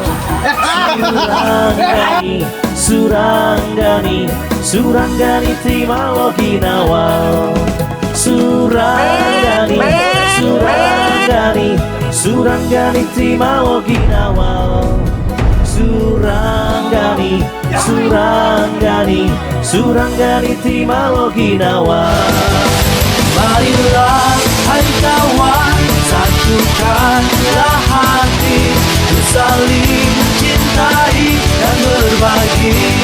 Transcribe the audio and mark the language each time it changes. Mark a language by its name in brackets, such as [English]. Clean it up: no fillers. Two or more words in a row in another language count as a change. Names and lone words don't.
[Iloko] Suranggani, suranggani, suranggani ti malo ginawal. Suranggani, suranggani, suranggani ti malo ginawal. Suranggani, suranggani, suranggani ti malo ginawal. [Indonesian] Marilah hai kawan, satukanlah hati, saling mencintai dan berbagi.